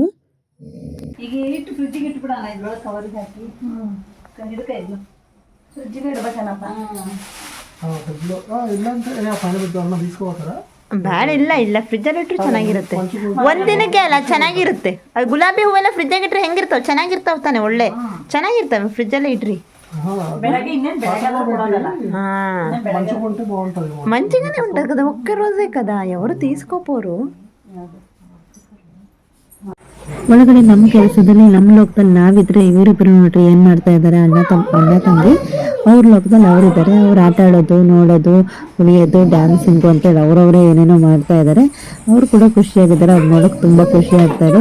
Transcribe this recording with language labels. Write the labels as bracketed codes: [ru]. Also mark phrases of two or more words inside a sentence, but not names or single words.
[kn] ಈಗ ಇಟ್ಟು ಫ್ರಿಜ್ಜಿಗೆ ಇಟ್ಬಿಡೋಣ, ಇದ್ರೊಳಗೆ ಕವರಿಗೆ ಹಾಕಿ ಹಿಡ್ಕೊ ಫ್ರಿಜ್ಜಿಗೆ ಇಡ್ಬೇಕನಪ್ಪ. ಬ್ಯಾಡ, ಇಲ್ಲ ಫ್ರಿಜ್ಜಲ್ಲಿ ಇಟ್ಟರು ಚೆನ್ನಾಗಿರುತ್ತೆ. ಒಂದಿನಕ್ಕೆ ಅಲ್ಲ, ಚೆನ್ನಾಗಿರುತ್ತೆ. ಅದು ಗುಲಾಬಿ ಹೂವೆಲ್ಲ ಫ್ರಿಜ್ಜಾಗಿ ಇಟ್ರೆ ಹೆಂಗಿರ್ತಾವೆ, ಚೆನ್ನಾಗಿರ್ತಾವೆ ತಾನೆ, ಒಳ್ಳೆ ಚೆನ್ನಾಗಿರ್ತವೆ. ಫ್ರಿಜ್ಜಲ್ಲೇ ಇಡ್ರಿ. [te] మంచిగానే ఉంటుంది కదా, ఒక్క రోజే కదా, ఎవరు తీసుకోపోరు. [kn] ಒಳಗಡೆ ನಮ್ಮ ಕೆಲಸದಲ್ಲಿ ನಮ್ಮ ಲೋಕದಲ್ಲಿ ನಾವಿದ್ರೆ ಇವರಿಬ್ಬರು ನೋಡ್ರಿ ಏನು ಮಾಡ್ತಾ ಇದ್ದಾರೆ, ಅಣ್ಣ ತಂಗಿ. ಅವ್ರ ಲೋಕದಲ್ಲಿ ಅವರಿದ್ದಾರೆ, ಅವ್ರು ಆಟ ಆಡೋದು, ನೋಡೋದು, ಕುಣಿಯೋದು, ಡ್ಯಾನ್ಸಿಂಗು ಅಂತೇಳಿ ಅವರವರೇ ಏನೇನೋ ಮಾಡ್ತಾ ಇದ್ದಾರೆ. ಅವರು ಕೂಡ ಖುಷಿಯಾಗಿದ್ದಾರೆ, ಅವ್ರು ನೋಡೋಕೆ ತುಂಬ ಖುಷಿ ಆಗ್ತಾ ಇದೆ.